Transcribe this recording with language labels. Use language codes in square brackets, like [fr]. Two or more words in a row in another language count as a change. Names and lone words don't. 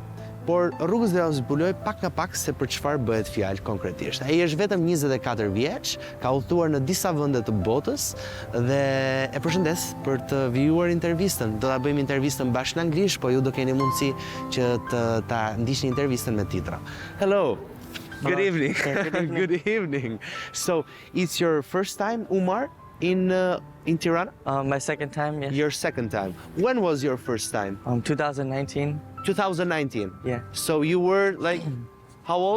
[sq] Por rrugës do të zbuloj pak nga pak se për çfarë bëhet fjalë konkretisht. Ai është vetëm 24 vjeç, ka udhëtuar në disa vende të botës dhe e përshëndes për të vijuar intervistën. Do ta bëjmë intervistën bashkë në anglisht, po ju do keni mundësi që ta ndiqni intervistën me titra. [en] Hello. Good evening. Good evening. So, it's your first time, Umar, in Tirana? My second time, yeah. Your second time. When was your first time? 2019. 2019? Yeah. So you were like, how old?